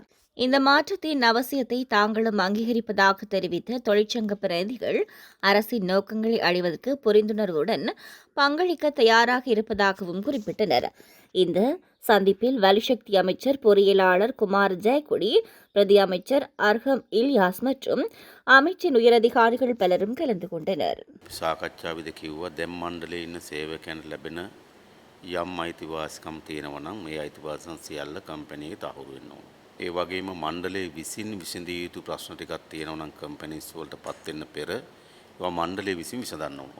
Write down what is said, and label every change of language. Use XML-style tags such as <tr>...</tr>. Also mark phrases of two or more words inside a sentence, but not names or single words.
<ta>இந்த மாற்றத்தின் அவசியத்தை தாங்களும் அங்கீகரிப்பதாக தெரிவித்த தொழிற்சங்க பிரதிகள் அரசின் நோக்கங்களை அடைவதற்கு புரிந்துணர்வுடன் பங்களிக்க தயாராக இருப்பதாகவும் குறிப்பிட்டனர். இந்த சந்திப்பில் வலுசக்தி அமைச்சர் பொறியியலாளர் குமார் ஜெயக்குடி, பிரதி அமைச்சர் அர்ஹம் இல்யாஸ் மற்றும் அமைச்சின் உயரதிகாரிகள் பலரும் கலந்து கொண்டனர்.</ta> <si>සාකච්ඡාවේදී කිව්වා දැන් මණ්ඩලයේ ඉන්න සේවකයන්ට ලැබෙන යම් අයිතිවාසිකම් තියෙනවා නම් මේ අයිතිවාසිකම් සියල්ල කම්පැනි එකේ තහවුරු වෙන්න ඕන. ඒ වගේම මණ්ඩලයේ විසින් විසඳිය යුතු ප්‍රශ්න ටිකක් තියෙනවා නම් කම්පැනිස් වලටපත් වෙන්න පෙර ඒවා මණ්ඩලයේ විසින් විසඳන්න ඕන.</si>